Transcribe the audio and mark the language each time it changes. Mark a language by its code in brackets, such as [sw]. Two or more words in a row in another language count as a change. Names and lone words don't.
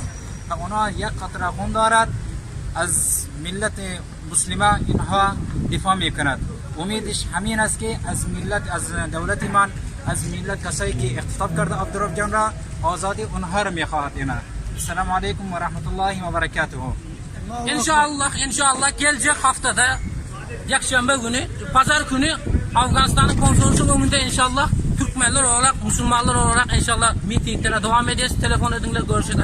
[fa] اونها یک قطره خون دارد، از ملت مسلمه اینها دفاع میکند. امیدش همین است که از دولت من، از ملت کسایی که اغتصاب کرده عبدالرحجان را آزادی اونها را میخواهد. [ar] السلام عليكم و رحمة الله و بركاته. [tr] İnşallah gelecek haftada Yakşembe günü, Pazar günü Afganistan'ın konsolosu önünde inşallah Türkmenler olarak, Müslümanlar olarak inşallah mitinglere devam edeceğiz. Telefon edinle görüşürüz.